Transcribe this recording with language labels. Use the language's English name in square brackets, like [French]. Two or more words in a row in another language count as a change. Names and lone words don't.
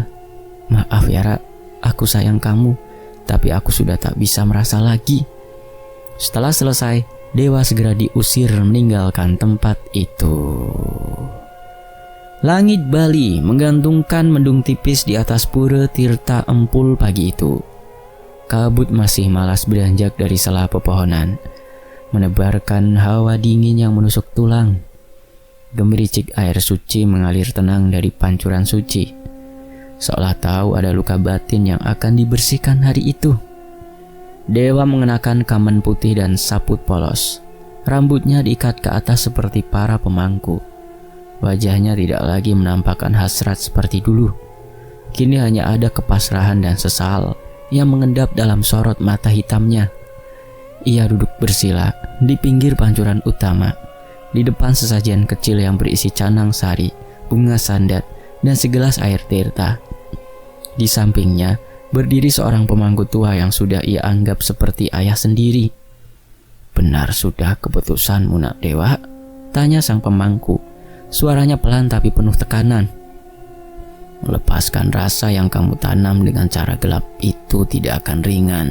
[Indonesian] Maaf ya Ra, aku sayang kamu, tapi aku sudah tak bisa merasa lagi. Setelah selesai, Dewa segera diusir meninggalkan tempat itu. Langit Bali menggantungkan mendung tipis di atas pura tirta empul pagi itu. Kabut masih malas beranjak dari sela pepohonan, menebarkan hawa dingin yang menusuk tulang. Gemericik air suci mengalir tenang dari pancuran suci, seolah tahu ada luka batin yang akan dibersihkan hari itu. Dewa mengenakan kamen putih dan saput polos. Rambutnya diikat ke atas seperti para pemangku. Wajahnya tidak lagi menampakkan hasrat seperti dulu. Kini hanya ada kepasrahan dan sesal yang mengendap dalam sorot mata hitamnya. Ia duduk bersila di pinggir pancuran utama, di depan sesajian kecil yang berisi canang sari, bunga sandat, dan segelas air tirta. Di sampingnya berdiri seorang pemangku tua yang sudah ia anggap seperti ayah sendiri. Benar sudah keputusanmu, Nak Dewa? Tanya sang pemangku. Suaranya pelan tapi penuh tekanan. Melepaskan rasa yang kamu tanam dengan cara gelap itu tidak akan ringan.